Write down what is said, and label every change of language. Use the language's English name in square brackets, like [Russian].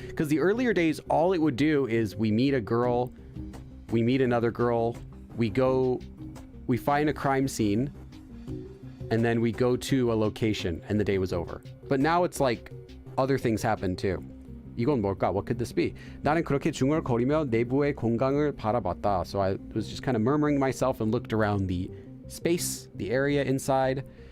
[English] Because the earlier days, all it would do is we meet a girl, we meet another girl, we find a crime scene, and then we go to a location, and the day was over. But now it's like other things happen too. [Korean] 이건 뭘까? [English] What could this be? [Korean] 나는 그렇게 중얼거리며 내부의 공간을 바라봤다. [English] So I was just kind of murmuring to myself and looked around the space, the area inside.